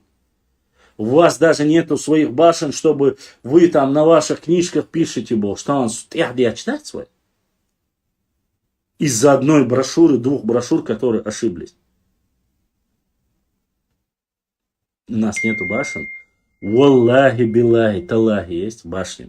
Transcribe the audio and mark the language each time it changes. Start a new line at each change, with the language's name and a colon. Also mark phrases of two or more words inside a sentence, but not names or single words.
Russian: У вас даже нету своих башен, чтобы вы там на ваших книжках пишете, что он читать свой. Из-за одной брошюры, 2 брошюр, которые ошиблись. У нас нету башен.
Arabic: والله، بالله، تالله
Russian: есть башни.